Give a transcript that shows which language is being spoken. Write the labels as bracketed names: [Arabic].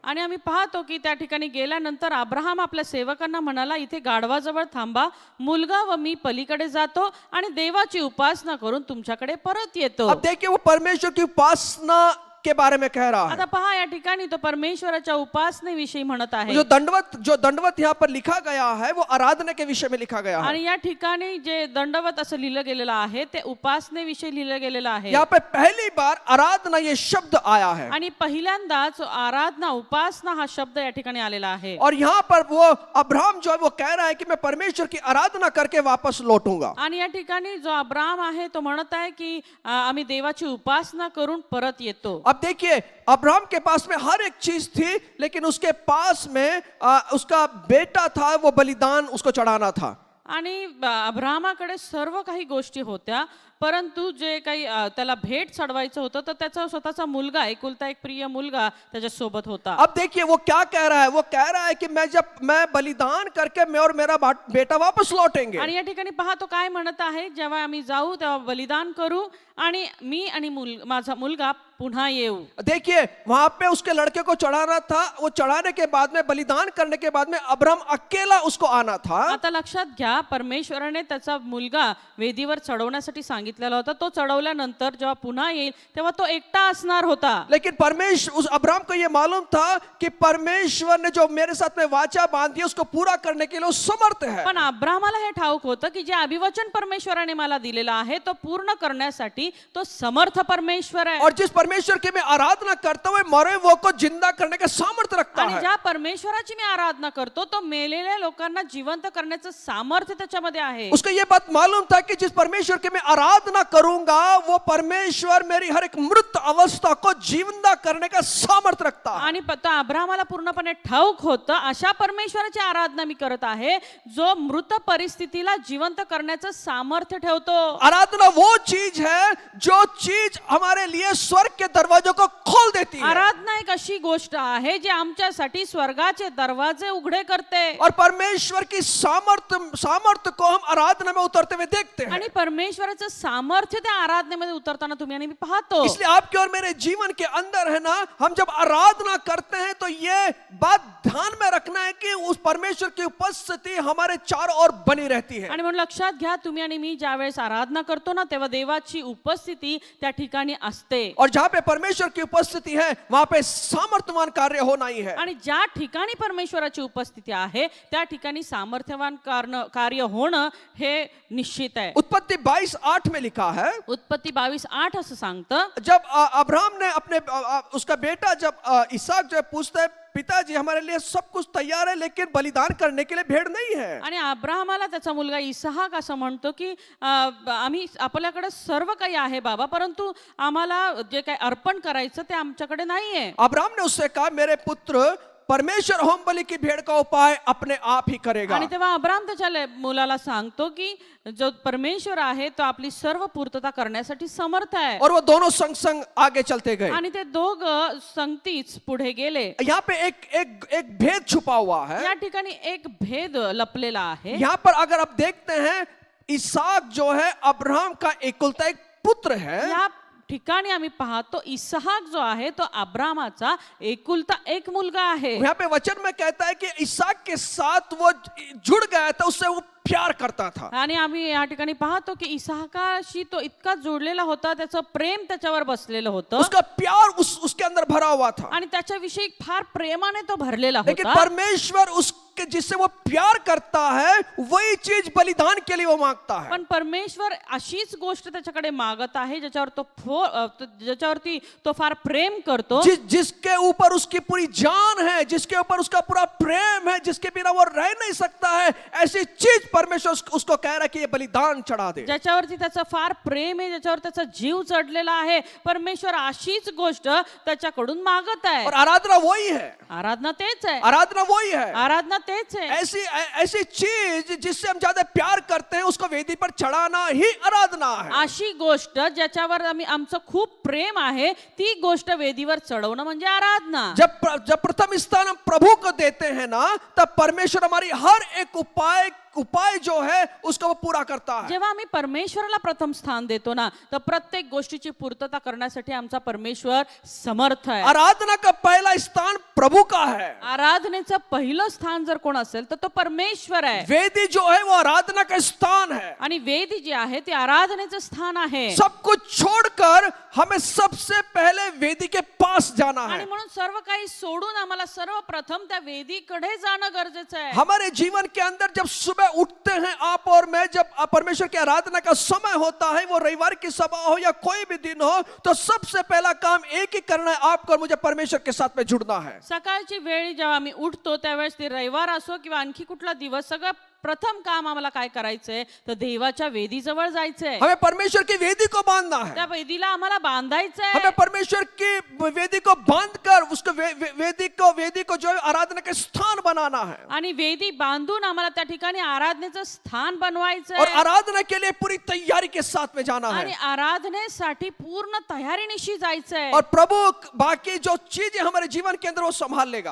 [Marathi] आणि आम्ही पाहतो की त्या ठिकाणी गेल्यानंतर अब्राहम आपल्या सेवकांना म्हणाला इथे गाढवाजवळ थांबा, मुलगा व मी पलीकडे जातो आणि देवाची उपासना करून तुमच्याकडे परत येतो. [Hindi] अब देखिए वो परमेश्वर की उपासना के बारे में कह रहा है। [Marathi] आता पहा या ठिकाणी तो परमेश्वराच्या उपासनेविषयी म्हणत आहे [Hindi] जो दंडवत यहाँ पर लिखा गया है वो आराधना के विषय में लिखा गया है। [Marathi] आणि या ठिकाणी जे दंडवत असं लिहिलं गेलेलं आहे ते उपासनेविषयी लिहिलं गेलेलं आहे [Hindi] यहाँ पे पहली बार आराधना ये शब्द आया है [Marathi] आणि पहिल्यांदाच आराधना उपासना हा शब्द या ठिकाणी आलेला आहे [Hindi] और यहाँ पर वो अब्राहम जो है वो कह रहा है कि मैं परमेश्वर की आराधना करके वापस लौटूंगा। [Marathi] आणि या ठिकाणी जो अब्राम आहे तो म्हणत आहे की आम्ही देवाची उपासना करून परत येतो। [Hindi] अब देखिए अब्राहम के पास में हर एक चीज थी लेकिन उसके पास में उसका बेटा था, वो बलिदान उसको चढ़ाना था। [Marathi] आणि अब्रामाकडे सर्व काही गोष्टी होत्या परंतु जे काही त्याला भेट चढवायचं होतं तर त्याचा स्वतःचा मुलगा एकुलता एक प्रिय मुलगा त्याच्या सोबत होता। [Hindi] अब देखिए वो क्या कह रहा है, वो कह रहा है कि मैं बलिदान करके मैं और मेरा बेटा वापस लौटेंगे। [Marathi] आणि या ठिकाणी पहा तो काय म्हणत आहे, जेव्हा आम्ही जाऊ तेव्हा बलिदान करू आणि मी आणि माझा मुलगा पुन्हा येऊ। [Hindi] देखिए वहां पे उसके लड़के को चढ़ाना था, वो चढ़ाने के बाद में बलिदान करने के बाद में अब्राहम अकेला उसको आना था। [Marathi] आता लक्षात घ्या परमेश्वराने त्याचा मुलगा वेदीवर चढवण्यासाठी सांगितलेला होता, तो चढवल्यानंतर जेव्हा पुन्हा येईल तेव्हा तो एकटा असणार होता। [Hindi] लेकिन परमेश्वर उस अब्राहम को ये मालूम था कि परमेश्वर ने जो मेरे साथ में वाचा बांधी उसको पूरा करने के लिए वो समर्थ है। [Marathi] पण अब्रामाला हे ठाऊक होतं की जे अभिवचन परमेश्वराने मला दिलेलं आहे तो पूर्ण करण्यासाठी तो समर्थ परमेश्वर आहे। [Hindi] और जिस परमेश्वर की मैं आराधना करता हूँ मरे वो को जिंदा करने का सामर्थ्य रखता [Marathi] आणि [Hindi] है। [Marathi] ज्या परमेश्वराची मी आराधना करतो तो मेलेल्या लोकांना जिवंत करण्याचं सामर्थ्य त्याच्यामध्ये आहे। [Hindi] उसको ये बात मालूम था कि जिस परमेश्वर की मैं आराधना करूंगा वो परमेश्वर मेरी हर एक मृत अवस्था को जिंदा करने का सामर्थ्य रखता है। [Marathi] आणि अब्रामाला पूर्णपणे ठाऊक होतं अशा परमेश्वराची आराधना मी करत आहे जो मृत परिस्थितीला जिवंत करण्याचं सामर्थ्य ठेवतो। [Hindi] आराधना वो चीज है जो चीज हमारे लिए स्वर्ग के दरवाजों को खोल देती है। [Marathi] आराधना एक अशी गोष्ट आहे जी आमच्यासाठी स्वर्गाचे दरवाजे उघडे करते [Hindi] और परमेश्वर की सामर्थ्य को हम आराधना में उतरते हुए देखते हैं। [Marathi] आणि परमेश्वराचं सामर्थ्य त्या आराधनेमध्ये उतरताना तुम्ही आणि मी पाहतो। [Hindi] इसलिए आपके और मेरे जीवन के अंदर है ना, हम जब आराधना करते हैं तो ये बात ध्यान में रखना है कि उस परमेश्वर की उपस्थिति हमारे चारों ओर बनी रहती है। [Marathi] आणि म्हणून लक्षात घ्या तुम्ही आणि मी ज्यावेळेस आराधना करतो ना तेव्हा देवाची उपस्थिती त्या ठिकाणी असते [Hindi] और जहाँ पे परमेश्वर की उपस्थिति है वहां पे सामर्थ्यवान कार्य होना ही है। [Marathi] आणि ज्या ठिकाणी परमेश्वराची उपस्थिती आहे त्या ठिकाणी सामर्थ्यवान कार्य होणं हे निश्चित आहे। [Hindi] उत्पत्ति 22:8 में लिखा है, [Marathi] उत्पत्ति 22:8 असं सांगतं, [Hindi] जब अब्राहम ने अपने उसका बेटा जब इसहाक जो पूछता है पिताजी हमारे लिए सब कुछ तैयार है लेकिन बलिदान करने के लिए भेड़ नहीं है। [Marathi] आणि अब्राहमाला त्याचा मुलगा इसहाक असं म्हणतो की आम्ही आपल्याकडे सर्व काही आहे बाबा परंतु आम्हाला जे काही अर्पण करायचं ते आमच्याकडे नाहीये। [Hindi] अब्राहम ने उससे कहा मेरे पुत्र परमेश्वर होम बलि की भेड़ का उपाय अपने आप ही करेगा। [Marathi] आणि तेव्हा अब्राहम त्याच्या मुलाला सांगतो की जो परमेश्वर आहे तो आपली सर्व पूर्तता करण्यासाठी समर्थ आहे। [Hindi] और वो दोनों संग संग आगे चलते गए [Marathi] आणि ते दोघं संगतीच पुढे गेले। [Hindi] यहाँ पे एक भेद छुपा हुआ है। [Marathi] या ठिकाणी एक भेद लपलेला आहे। [Hindi] यहाँ पर अगर आप देखते हैं इसहाक जो है अब्राहम का एकलौता एक पुत्र है। [Marathi] या ठिकाणी आम्ही पाहतो इसहाक जो आहे तो अब्रामाचा एकुलता एक मुलगा आहे। [Hindi] यहाँ पे वचन में कहता है कि इसहाक के साथ वो जुड़ गया था, उससे वो प्यार करता था। [Marathi] आणि आम्ही या ठिकाणी पाहतो की इसहाकाशी तो इतका जोडलेला होता, त्याचं प्रेम त्याच्यावर बसलेलं होतं, [Hindi] उसका प्यार उसके अंदर भरा हुआ था। [Marathi] आणि त्याच्याविषयी फार प्रेमाने तो भरलेला [Hindi] लेकिन [Marathi] होता। [Hindi] परमेश्वर उसके जिससे वो प्यार करता है वही चीज बलिदान के लिए वो मांगता है। [Marathi] पण परमेश्वर अशीच गोष्ट त्याच्याकडे मागत आहे ज्याच्यावरती तो फार प्रेम करतो, [Hindi] जिसके ऊपर उसकी पूरी जान है, जिसके ऊपर उसका पूरा प्रेम है, जिसके बिना वो रह नहीं सकता है, ऐसी चीज परमेश्वर उसको कह रहा है कि ये बलिदान चढ़ा दे। [Marathi] ज्याच्यावरती त्याचा फार प्रेम आहे, ज्याच्यावर त्याचा जीव चढलेला आहे, परमेश्वर अशीच गोष्ट त्याच्याकडून मागत आहे। [Hindi] और आराधना वही है, [Marathi] आराधना तेच आहे, [Hindi] आराधना वही है, [Marathi] आराधना तेच आहे। [Hindi] ऐसी चीज जिससे हम ज्यादा प्यार करते हैं उसको वेदी पर चढ़ाना ही आराधना है। [Marathi] अशी गोष्ट ज्याच्यावर आमचं खूप प्रेम आहे ती गोष्ट वेदीवर चढवणं म्हणजे आराधना। [Hindi] जब प्रथम स्थान हम प्रभु को देते हैं ना तब परमेश्वर हमारी हर एक उपाय उपाय जो है उसको वो पूरा करता है। [Marathi] जेव्हा आम्ही परमेश्वराला प्रथम स्थान देतो ना, तर प्रत्येक गोष्टीची पूर्तता करण्यासाठी आमचा परमेश्वर समर्थ आहे. [Hindi] आराधना का पहला स्थान प्रभु का है। [Marathi] आराधनेचं पहिलं स्थान जर कोण असेल तर तो परमेश्वर आहे. [Hindi] वेदी जो है वो आराधना का स्थान है। [Marathi] आणि वेदी जी आहे ती आराधनेचं स्थान आहे. [Hindi] सब कुछ छोड़कर हमें सबसे पहले वेदी के पास जाना [Marathi] आणि [Hindi] है। [Marathi] म्हणून सर्व काही सोडून आम्हाला सर्वप्रथम त्या वेदीकडे जाणं गरजेचं आहे. [Hindi] हमारे जीवन के अंदर जब सुबह उठते हैं आप और मैं, जब परमेश्वर की आराधना का समय होता है, वो रविवार की सभा हो या कोई भी दिन हो, तो सबसे पहला काम एक ही करना है, आपको और मुझे परमेश्वर के साथ में जुड़ना है। [Marathi] सकाळची वेळी जेव्हा आम्ही उठतो त्यावेळेस ते रविवार असो किंवा आणखी कुठला दिवस, सगळं प्रथम काम आम्हाला काय करायचंय तर देवाच्या वेदीजवळ जायचंय. [Hindi] हमें परमेश्वर की वेदी को बांधना है। [Marathi] त्या वेदीला आम्हाला बांधायचंय. [Hindi] हमें परमेश्वर की वेदी को बांधकर उसको वेदी को जो है आराधना के स्थान बनाना है। [Marathi] आणि वेदी बांधून आम्हाला त्या ठिकाणी आराधनेचं स्थान बनवायचंय. [Hindi] और आराधना के लिए पूरी तैयारी के साथ में जाना [Marathi] आणि [Hindi] है। [Marathi] आराधनेसाठी पूर्ण तयारीनिशी जायचंय. [Hindi] और प्रभु बाकी जो चीजें हमारे जीवन के अंदर वो संभाल लेगा।